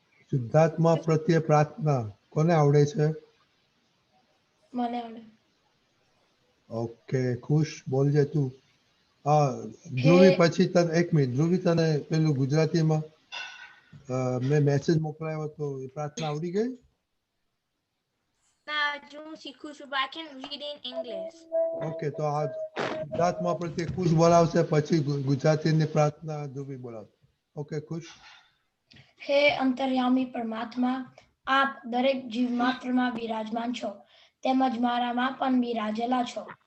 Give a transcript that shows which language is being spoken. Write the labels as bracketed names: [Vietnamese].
[Gujarati] શુદ્ધાત્મા પ્રત્યે પ્રાર્થના કોને આવડે છે? મને આવડે. ઓકે, ખુશ બોલજે તું. ધ્રુવી પછી તને એક મિનિટ, ધ્રુવી તને પેલું ગુજરાતીમાં મેં મેસેજ મોકલાયો હતો, એ પ્રાર્થના આવડી ગઈ? ના, હું શીખું છું, [English] but I can read in English. [Gujarati] Okay, તો આ શુદ્ધાત્મા પ્રત્યે ખુશ બોલાવશે, પછી ગુજરાતીની પ્રાર્થના ધ્રુવી બોલાવશે. ઓકે, ખુશ. હે અંતર્યામી પરમાત્મા, આપ દરેક જીવ માત્રમાં બિરાજમાન છો, તેમજ મારામાં પણ બિરાજેલા છો.